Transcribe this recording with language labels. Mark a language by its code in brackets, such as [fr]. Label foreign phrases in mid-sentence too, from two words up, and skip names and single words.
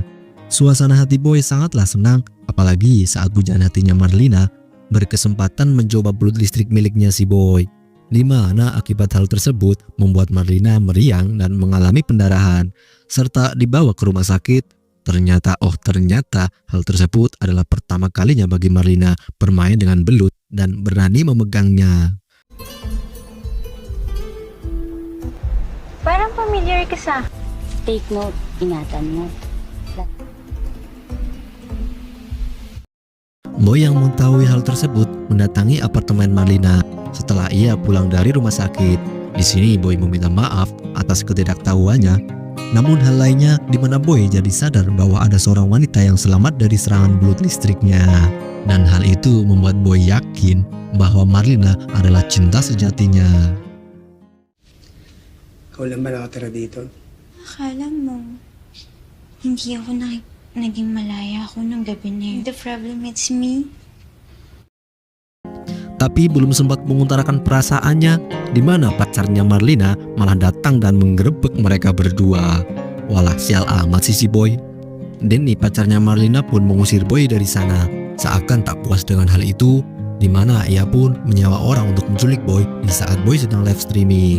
[id] Suasana hati Boy sangatlah senang, apalagi saat pujaan hatinya Marlina berkesempatan mencoba belut listrik miliknya si Boy, di mana akibat hal tersebut membuat Marlina meriang dan mengalami pendarahan serta dibawa ke rumah sakit. Ternyata hal tersebut adalah pertama kalinya bagi Marlina bermain dengan belut dan berani memegangnya. [tl] Parang familiar ka sa. [en] Take note, [tl] ingatan mo. [id] Boy yang mengetahui hal tersebut mendatangi apartemen Marlina setelah ia pulang dari rumah sakit. Di sini Boy meminta maaf atas ketidaktahuannya. Namun hal lainnya di mana Boy jadi sadar bahwa ada seorang wanita yang selamat dari serangan belut listriknya. Dan hal itu membuat Boy yakin bahwa Marlina adalah cinta sejatinya. [tl] Ikaw lang ba nakatira dito? Akala mo, hindi ako naging malaya ako nung gabi na yun. [en] The problem is me. [id] Tapi belum sempat mengutarakan perasaannya, di mana pacarnya Marlina malah datang dan menggerebek mereka berdua. Walah, sial amat sih si Boy. Denny, pacarnya Marlina, pun mengusir Boy dari sana. Seakan tak puas dengan hal itu, di mana ia pun menyewa orang untuk menculik Boy di saat Boy sedang [en] live streaming.